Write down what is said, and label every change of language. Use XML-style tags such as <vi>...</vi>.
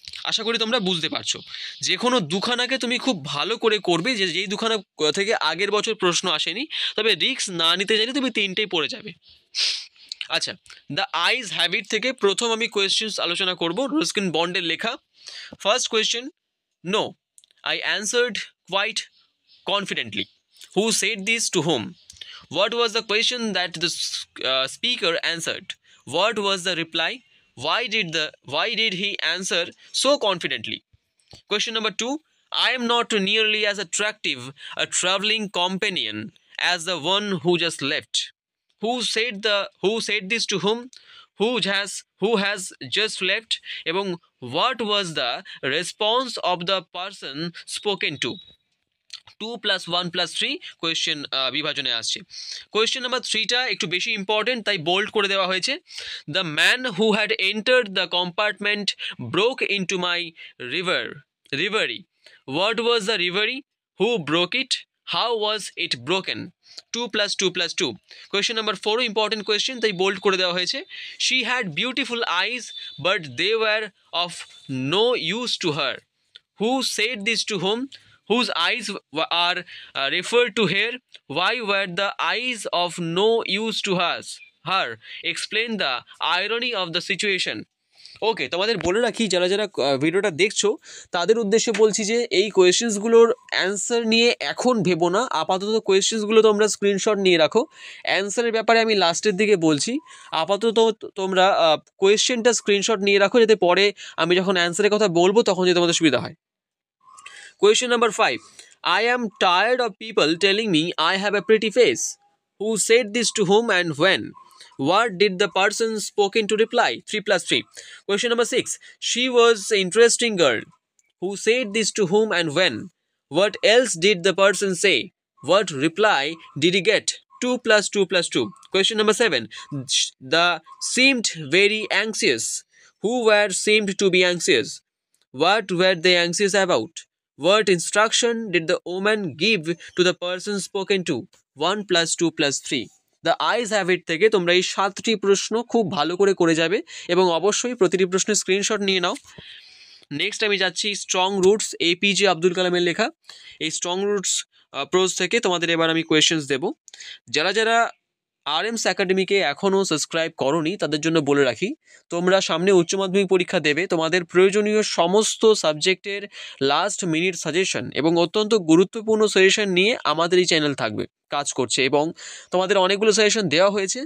<bn>আশা করি তোমরা বুঝতে পারছো। যে কোনো দুখানাকে তুমি খুব ভালো করে করবে, যেই দুখানা থেকে আগের বছর প্রশ্ন আসেনি, তবে রিস্ক না নিতে চাইলে তুমি 3টেই পড়ে যাবে। আচ্ছা, দ্য আইজ হ্যাবিট থেকে প্রথম আমি কোয়েশ্চেন্স আলোচনা করব, রস্কিন বন্ডের লেখা।</bn> <en>First question, no I answered quite confidently. Who said this to whom? What was the question that the speaker answered? What was the reply? Why did he answer so confidently? Question number 2. I am not nearly as attractive a traveling companion as the one who just left. Who said this to whom? Who has just left?</en> <bn>এবং</bn> <en>what was the response of the person spoken to?</en> <bn>2 + 1 + 3 question বিভাজনে আসছে। Question number 3টা একটু বেশি important, তাই bold করে দেওয়া হয়েছে।</bn> <en>The man who had entered the compartment broke into my reverie. What was the reverie? Who broke it? How was it broken? 2 + 2 + 2।</en> <bn>Question number 4ও important question, তাই bold করে দেওয়া হয়েছে।</bn> <en>She had beautiful eyes but they were of no use to her. Who said this to whom? Whose eyes are referred to here? Why were the eyes of no use to her? Explain the irony of the situation.</en> <bn>ওকে, তোমাদের বলে রাখি যারা যারা ভিডিওটা দেখছো তাদের উদ্দেশ্যে বলছি যে এই কোয়েশ্চেন্সগুলোর অ্যান্সার নিয়ে এখন ভেবো না, আপাতত কোয়েশ্চেন্সগুলো তোমরা স্ক্রিনশট নিয়ে রাখো। অ্যান্সারের ব্যাপারে আমি লাস্টের দিকে বলছি। আপাতত তোমরা কোয়েশ্চেনটা স্ক্রিনশট নিয়ে রাখো, যাতে পরে আমি যখন অ্যান্সারের কথা বলবো তখন যদি তোমাদের সুবিধা হয়।</bn> <en>Question number 5. I am tired of people telling me I have a pretty face. Who said this to whom and when? What did the person spoken to reply? 3 plus 3. Question number 6. She was an interesting girl. Who said this to whom and when? What else did the person say? What reply did he get? 2 plus 2 plus 2. Question number 7. The seemed very anxious. Who were seemed to be anxious? What were they anxious about? What instruction did the woman give to the person spoken to? 1 plus 2 plus 3.</en> <bn>The eyes have it থেকে তোমরা এই 7টি প্রশ্ন খুব ভালো করে যাবে এবং অবশ্যই প্রতিটি প্রশ্নের স্ক্রিনশট নিয়ে নাও। নেক্সট আমি যাচ্ছি স্ট্রং রুটস, এপিজে আব্দুল কালামের লেখা। এই স্ট্রং রুটস প্রোজ থেকে তোমাদের এবার আমি কোয়েশ্চেন্স দেব। যারা যারা আরএমস একাডেমিকে এখনও সাবস্ক্রাইব করোনি তাদের জন্য বলে রাখি, তোমরা সামনে উচ্চ মাধ্যমিক পরীক্ষা দেবে, তোমাদের প্রয়োজনীয় সমস্ত সাবজেক্টের লাস্ট মিনিট সাজেশন এবং অত্যন্ত গুরুত্বপূর্ণ সাজেশন নিয়ে আমাদের এই চ্যানেল থাকবে, কাজ করছে এবং তোমাদের অনেকগুলো সাজেশন দেওয়া হয়েছে।</bn>